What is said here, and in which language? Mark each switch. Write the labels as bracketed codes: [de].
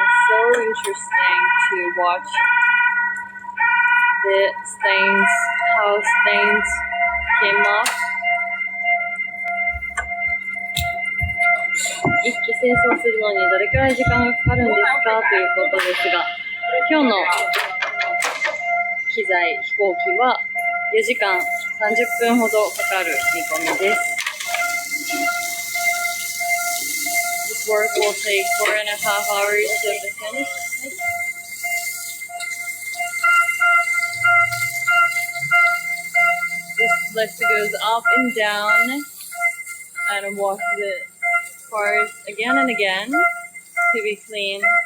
[en] Interesting to watch the stains, how stains came off. [ja] 一気清掃するのにどれくらい時間がかかるんですかということですが、今日の機材、飛行機は4時間30分ほどかかる見込みです。This [en] work will take 4.5 hours to finish. This lift goes up and down and wash the cars again and again to be clean.